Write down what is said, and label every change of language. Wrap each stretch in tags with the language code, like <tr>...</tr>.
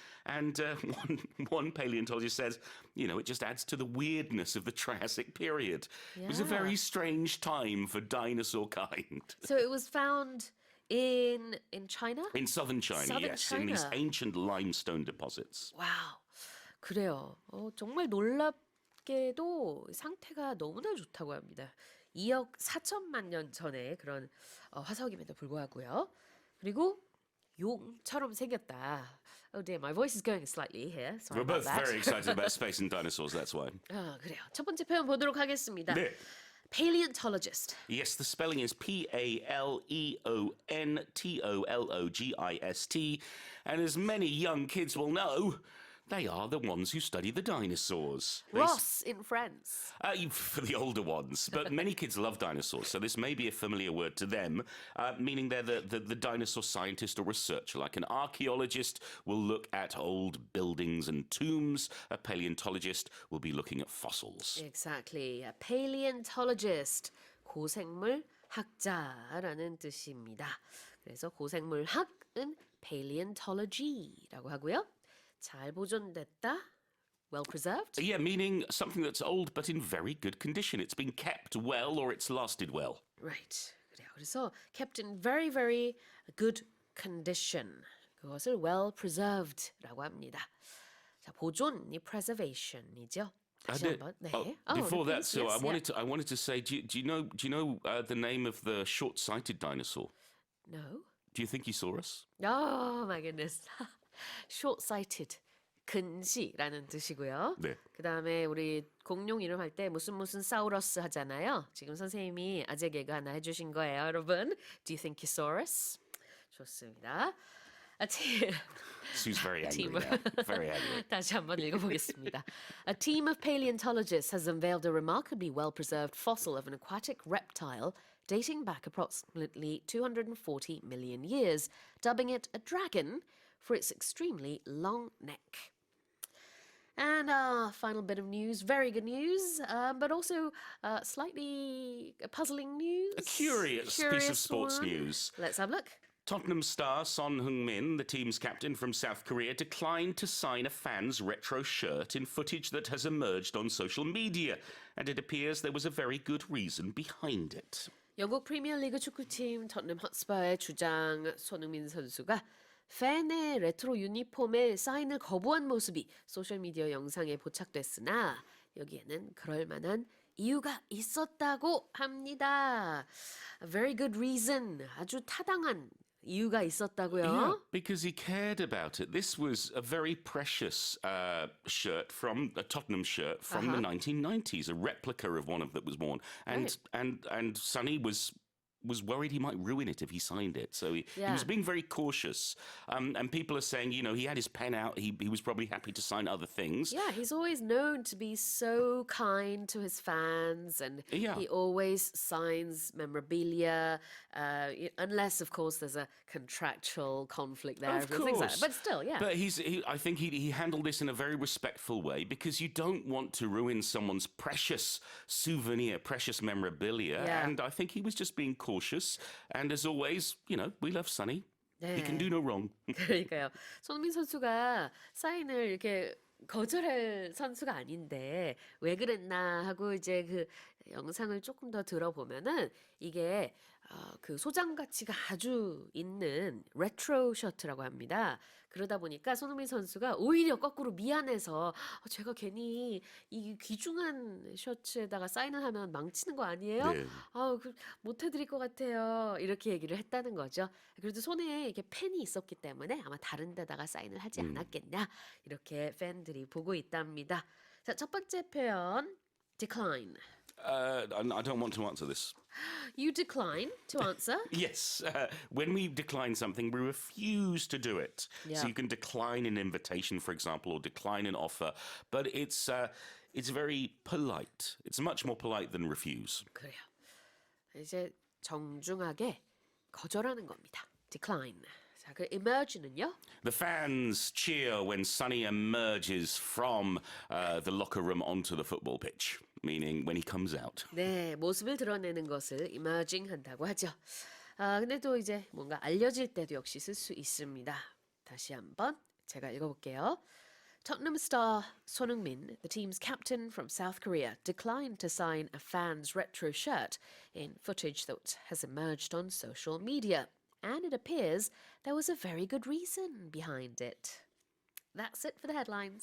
<en>And one paleontologist says, you know, it just adds to the weirdness of the Triassic period. It was a Yeah. very strange time for dinosaur kind. So it was found in China? In southern China, Southern yes, in these China. ancient limestone deposits.</en> <ko>와우. 그래요. 정말 놀랍게도 상태가 너무나 좋다고 합니다. 2억 4천만 년 전에 그런 화석임에도 불구하고요. 그리고 용처럼 생겼다.</ko> <en>Oh dear, my voice is going slightly here. Sorry We're about both that. very excited about space and dinosaurs, that's why.</en> <ko>그래요. 첫 번째 표현 보도록 하겠습니다. 네.</ko> <en>paleontologist. Yes, the spelling is paleontologist. And as many young kids will know, they are the ones who study the dinosaurs. Ross in Friends. For the older ones, but many kids love dinosaurs, so this may be a familiar word to them, meaning they're the dinosaur scientist or researcher. Like an archaeologist will look at old buildings and tombs, a paleontologist will be looking at fossils. Exactly. A paleontologist.</en> <ko>고생물 학자라는 뜻입니다. 그래서 고생물학은 paleontology라고 하고요. 잘 보존됐다.</ko> <en>Well preserved. Yeah, meaning something that's old but in very good condition. It's been kept well or it's lasted well. Right.</en> <ko>그래요. 그래서</ko> <en>kept in very, very good condition.</en> <ko>그것을 well preserved라고 합니다. 자, 보존이 preservation이죠. 다시 한번. 네.</ko> <en>Before that, so Yes, I wanted to say, do you know the name of the short-sighted dinosaur? No. Do you think he saw us? Oh my goodness. short-sighted.</en> <ko>근시라는 뜻이고요. 네. 그다음에 우리 공룡 이름 할 때 무슨 사우러스 하잖아요. 지금 선생님이 아재 개그 하나 해주신 거예요, 여러분.</ko> <en>Do you think you saw us?</en> <ko>좋습니다.</ko> <en>A team. Sue's very angry team. now. Very angry.</en> <ko>다시 한번 읽어보겠습니다.</ko> <en>A team of paleontologists has unveiled a remarkably well-preserved fossil of an aquatic reptile dating back approximately 240 million years, dubbing it a dragon for its extremely long neck. And our final bit of news, very good news, but also slightly puzzling news. A curious piece of sports one. news. Let's have a look. Tottenham star Son Heung-min, the team's captain from South Korea, declined to sign a fan's retro shirt in footage that has emerged on social media, and it appears there was a very good reason behind it.</en> <ko>영국 프리미어리그 축구팀 토트넘 헛스퍼의 주장 손흥민 선수가 팬의 레트로 유니폼에 사인을 거부한 모습이 소셜미디어 영상에 포착됐으나 여기에는 그럴 만한 이유가 있었다고 합니다.</ko> <en>A very good reason.</en> <ko>아주 타당한 이유가 있었다고요.</ko> <en>Yeah, because he cared about it. This was a very precious shirt from a Tottenham shirt from the 1990s, a replica of one of that was worn, and Sonny was worried he might ruin it if he signed it. So he was being very cautious. And people are saying, you know, he had his pen out. He was probably happy to sign other things. Yeah, he's always known to be so kind to his fans, and he always signs memorabilia, unless, of course, there's a contractual conflict there. Of things like course. that. But still, yeah. But I think he handled this in a very respectful way because you don't want to ruin someone's precious souvenir, precious memorabilia. Yeah. And I think he was just being cautious. And as always, you know, we love Sonny. He can do no wrong.</en> <ko>그러니까요. 손흥민 선수가 사인을 이렇게 거절할 선수가 아닌데 왜 그랬나 하고 이제 그 영상을 조금 더 들어보면은 이게 그 소장 가치가 아주 있는 레트로 셔츠라고 합니다. 그러다 보니까 손흥민 선수가 오히려 거꾸로 미안해서 제가 괜히 이 귀중한 셔츠에다가 사인을 하면 망치는 거 아니에요? 네. 못 해드릴 것 같아요. 이렇게 얘기를 했다는 거죠. 그래도 손에 이렇게 펜이 있었기 때문에 아마 다른 데다가 사인을 하지 않았겠냐 이렇게 팬들이 보고 있답니다. 자, 첫 번째 표현 decline.</ko> <en>I don't want to answer this. You decline to answer. Yes. When we decline something, we refuse to do it. Yeah. So you can decline an invitation, for example, or decline an offer. But it's very polite. It's much more polite than refuse.</en> <ko>그래요. 이제 정중하게 거절하는 겁니다. decline. 자, 그 emerge는요?</ko> <en>The fans cheer when Sonny emerges from the locker room onto the football pitch, meaning when he comes out.</en> <ko>네, 모습을 드러내는 것을 emerging 한다고 하죠. 근데 또 이제 뭔가 알려질 때도 역시 쓸 수 있습니다. 다시 한번 제가 읽어볼게요.</ko> <en>Tottenham star Son Heung-min, the team's captain from South Korea, declined to sign a fan's retro shirt in footage that has emerged on social media. And it appears there was a very good reason behind it. That's it for the headlines.</en>